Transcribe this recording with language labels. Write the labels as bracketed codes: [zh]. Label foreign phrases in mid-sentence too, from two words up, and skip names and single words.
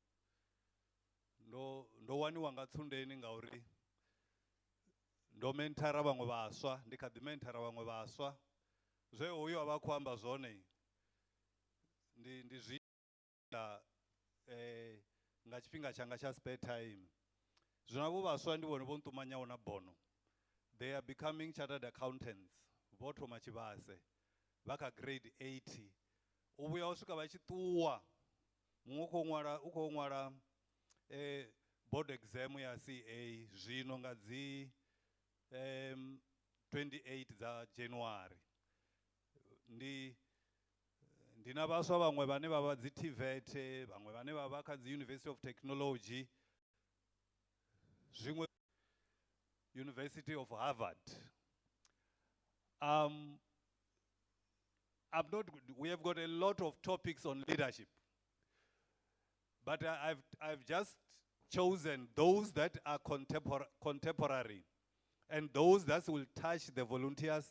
[ve] Ndo waniwa nga Tsundeni ngauri ndo menthara vhaṅwe vhaswa, ndi kha ḓi menthara vhaṅwe vhaswa. Zwe hoyo a vha khou amba zwone ndi zwi nga tshifhinga tshanga tsha [en] spare time. [ve] Zwino havho vhaswa ndi vhone vho nṱumanyaho na bono. [en] They are becoming chartered accountants. [ve] Vho thoma tshivhase vha kha grade 80. U vhuya u swika vha tshi ṱuwa. Muṅwe u khou ṅwala [en] board exam [ve] ya CA zwino nga dzi 28 dza January. ndina vhaswa vhaṅwe vhane vha vha dzi TVET, vhaṅwe vhane vha vha kha dzi University of Technology, zwiṅwe University of Harvard. [en] We have got a lot of topics on leadership, but I've just chosen those that are contemporary, and those that will touch the volunteers.